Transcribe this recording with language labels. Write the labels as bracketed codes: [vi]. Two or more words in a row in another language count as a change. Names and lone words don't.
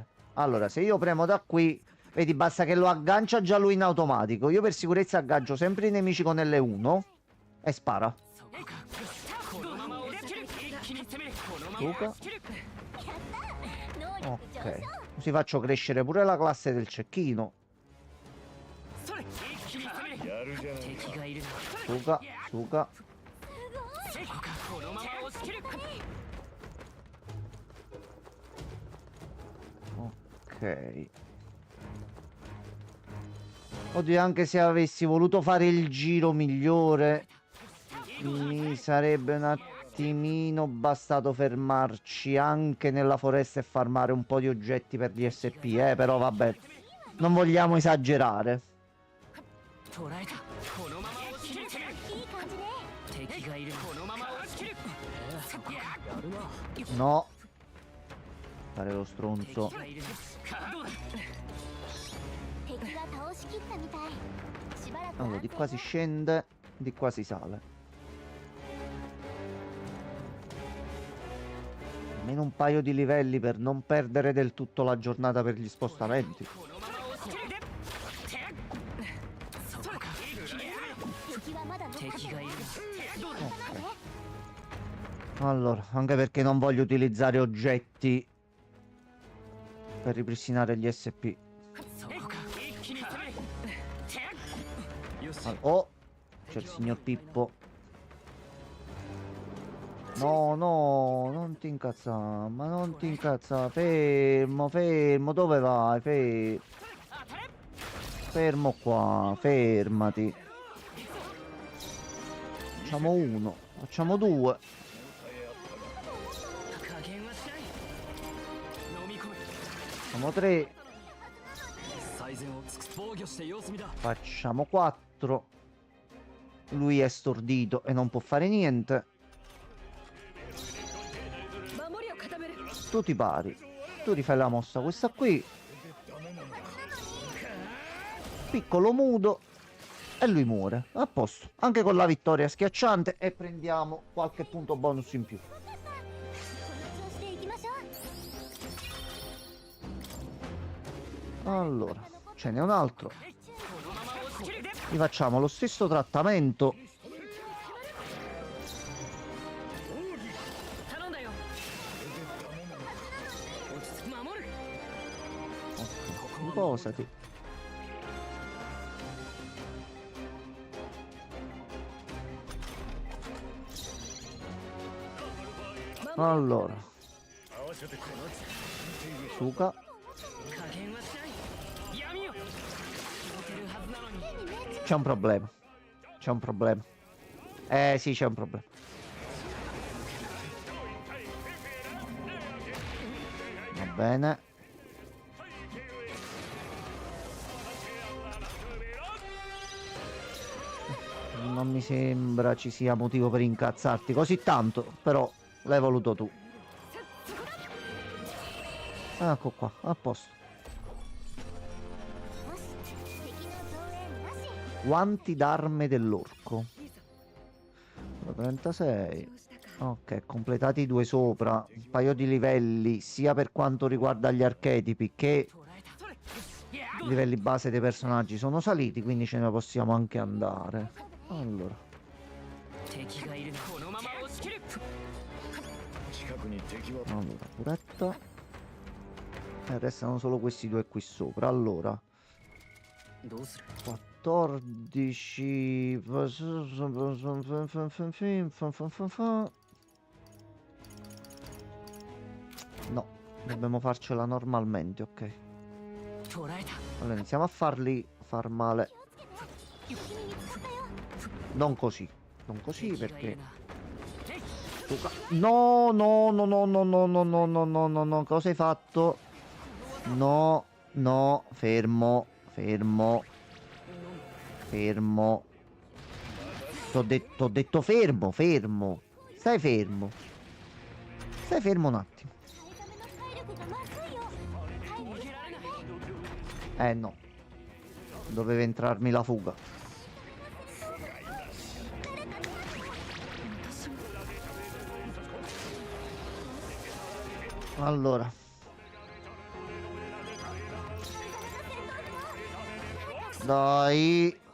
[it] Allora, se io premo da qui, vedi, basta che lo aggancia già lui in automatico. Io per sicurezza aggaggio sempre i nemici con L1 e spara. Luca. Ok. Così faccio crescere pure la classe del cecchino. [ja] やるじゃないか。 [it] Suga, suga. Ok. Oddio, anche se avessi voluto fare il giro migliore, mi sarebbe un attimino bastato fermarci anche nella foresta e farmare un po' di oggetti per gli SP, però vabbè, non vogliamo esagerare. [ja] 捕らえた。このまま落ちる。いい感じね。敵がいる。このまま落ちる。やるな。 [it] No. Fare lo stronzo. [ja] 敵がいるな。どうだ。敵が倒しきったみたい。しばらく [it] Allora, di qua si scende, di qua si sale. Almeno un paio di livelli per non perdere del tutto la giornata per gli spostamenti. [ja] このまま落ちる。そこか。敵はまだ残ってる。敵がいる。どうだ。 [it] Allora, anche perché non voglio utilizzare oggetti per ripristinare gli SP. [ja] そこか。一気に攻める。よし。 [it] Oh, c'è il signor Pippo. No, no, non ti incazzare, ma non ti incazzare. Fermo, fermo, dove vai? Fermo qua, fermati. Facciamo uno, facciamo due. [ja] 加減はしない。飲み込む。 [it] Facciamo tre, [ja] 最善を尽くす。防御して様子見だ。 [it] facciamo quattro. Lui è stordito e non può fare niente. [ja] 守りを固める。 [it] Tu ti pari, tu rifai la mossa questa qui. Piccolo mudo e lui muore. A posto, anche con la vittoria schiacciante, e prendiamo qualche punto bonus in più. [ja] この調子で行きましょう。 [it] Allora, ce n'è un altro. Gli facciamo lo stesso trattamento. [ja] 頼んだよ。落ち着く。守る。 [it] Riposati. Allora, [ja] 合わせてくれ。 [it] Suga. [ja] 加減はしない。闇よ。動けるはずなのに。 [it] C'è un problema. C'è un problema. Sì, c'è un problema. Va bene. Non mi sembra ci sia motivo per incazzarti così tanto, però l'hai voluto tu. Ecco qua, a posto. [ja] よし、敵の増援なし。 [it] Guanti d'arme dell'orco. 36. Ok, completati i due sopra. Un paio di livelli, sia per quanto riguarda gli archetipi che [ja] 捕らえた。 [it] i livelli base dei personaggi sono saliti, quindi ce ne possiamo anche andare. Allora, [ja] 敵がいる。このまま押し切る。近くに敵は [it] allora, puretta. E restano solo questi due qui sopra. Allora, [ja] どうする。 [it] 4. 14. No, dobbiamo farcela normalmente, ok. [ja] 捉えた [it] Allora iniziamo a farli far male. [ja] 気をつけて敵に見つかったよ [it] Non così. Non così [ja] 敵がいる [it] perché. [ja] な [it] No, no, no, no, no, no, no, no, no, no, no, no. Cosa hai fatto? No, no, fermo, fermo, fermo. T'ho detto fermo, fermo. Stai fermo. Stai fermo un attimo. [ja] ハエザメの体力がまずいよ体力 [it] No. Doveva entrarmi la fuga. Allora. Dai.